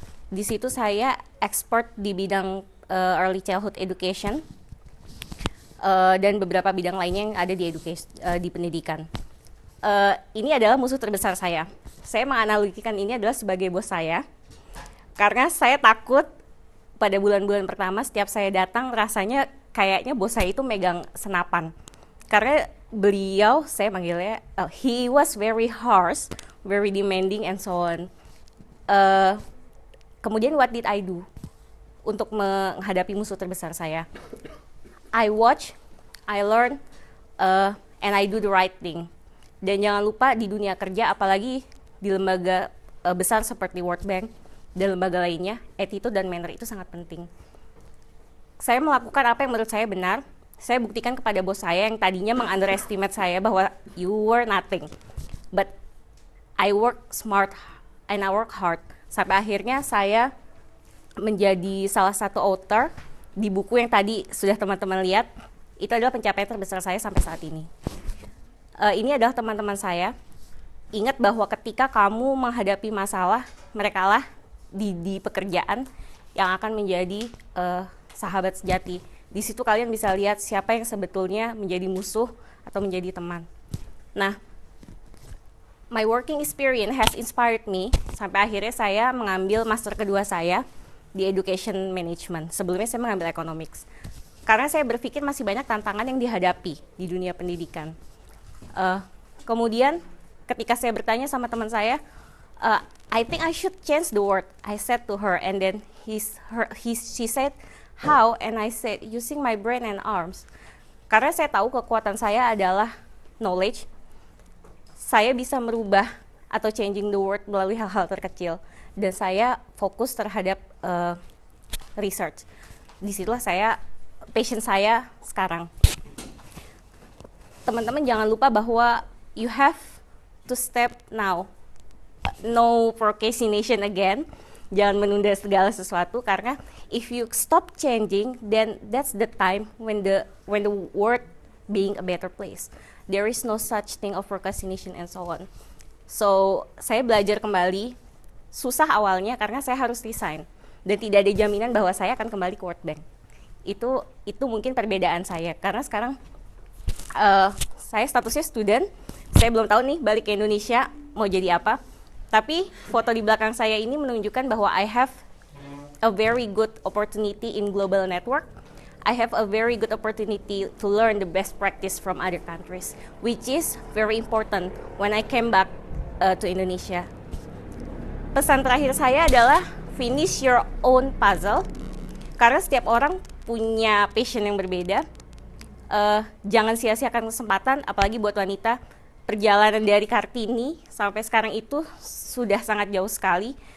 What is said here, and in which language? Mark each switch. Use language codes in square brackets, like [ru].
[id] Di situ saya expert di bidang early childhood education dan beberapa bidang lainnya yang ada di pendidikan. Ini adalah musuh terbesar saya. Saya menganalogikan ini adalah sebagai bos saya, karena saya takut pada bulan-bulan pertama setiap saya datang rasanya kayaknya bos saya itu megang senapan. Karena beliau, saya manggilnya, [en] he was very harsh, very demanding and so on. [id] Kemudian [en] what did I do [id] untuk menghadapi musuh terbesar saya? [en] I watch, I learn, and I do the right thing. [id] Dan jangan lupa di dunia kerja, apalagi di lembaga besar seperti World Bank dan lembaga lainnya, attitude dan manner itu sangat penting. Saya melakukan apa yang menurut saya benar. Saya buktikan kepada bos saya yang tadinya meng-underestimate saya bahwa [en] you were nothing. But I work smart and I work hard. [id] Sampai akhirnya saya menjadi salah satu author di buku yang tadi sudah teman-teman lihat. Itu adalah pencapaian terbesar saya sampai saat ini. Ini adalah teman-teman saya. Ingat bahwa ketika kamu menghadapi masalah, merekalah di pekerjaan yang akan menjadi sahabat sejati. Di situ kalian bisa lihat siapa yang sebetulnya menjadi musuh atau menjadi teman. Nah, [en] my working experience has inspired me [id] sampai akhirnya saya mengambil master kedua saya di education management. Sebelumnya saya mengambil economics. Karena saya berpikir masih banyak tantangan yang dihadapi di dunia pendidikan. Kemudian ketika saya bertanya sama teman saya, [en] I think I should change the word. I said to her, and then she said, how? And I said, using my brain and arms. [id] Karena saya tahu kekuatan saya adalah knowledge. Saya bisa merubah atau [en] changing the world [id] melalui hal-hal terkecil. Dan saya fokus terhadap research. Disitulah passion saya sekarang. Teman-teman jangan lupa bahwa [en] you have to step now. No procrastination again. [id] Jangan menunda segala sesuatu, karena [en] if you stop changing, then that's the time when the world being a better place. There is no such thing of procrastination and so on. [id] So saya belajar kembali. Susah awalnya karena saya harus resign dan tidak ada jaminan bahwa saya akan kembali ke World Bank. Itu mungkin perbedaan saya, karena sekarang saya statusnya student. Saya belum tahu nih balik ke Indonesia mau jadi apa. Tapi foto di belakang saya ini menunjukkan bahwa [en] I have a very good opportunity in global network. I have a very good opportunity to learn the best practice from other countries, which is very important when I came back to Indonesia. [id] Pesan terakhir saya adalah [en] finish your own puzzle, [id] karena setiap orang punya passion yang berbeda. Jangan sia-siakan kesempatan, apalagi buat wanita. Perjalanan dari Kartini sampai sekarang itu sudah sangat jauh sekali.